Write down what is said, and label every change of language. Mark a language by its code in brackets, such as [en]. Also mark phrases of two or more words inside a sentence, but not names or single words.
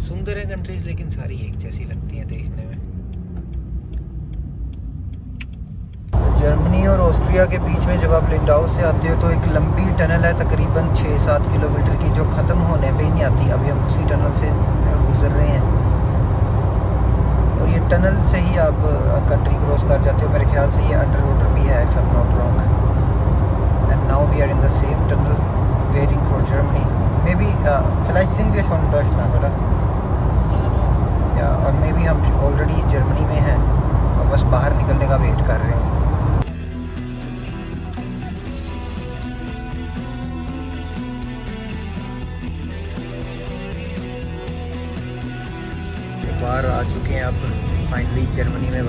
[hi] सुंदर है कंट्रीज़, लेकिन सारी एक जैसी लगती हैं देखने में। जर्मनी और ऑस्ट्रिया के बीच में जब आप लिंडाउ से आते हो तो एक लंबी टनल है, तकरीबन 6-7 किलोमीटर की, जो ख़त्म होने पे ही नहीं आती। अभी हम उसी टनल से गुजर रहे हैं, और ये टनल से ही आप [en] country cross [hi] कर जाते हो। मेरे ख्याल से ये [en] under water [hi] भी है, [en] If I am not wrong. And now we are in the same tunnel waiting for Germany. may be [de] vielleicht sind wir schon in Deutschland, oder? [hi] या और [en] may be [hi] हम ऑलरेडी जर्मनी में हैं और बस बाहर निकलने का वेट कर रहे हैं। बाहर आ चुके हैं अब फाइनली जर्मनी में वापस।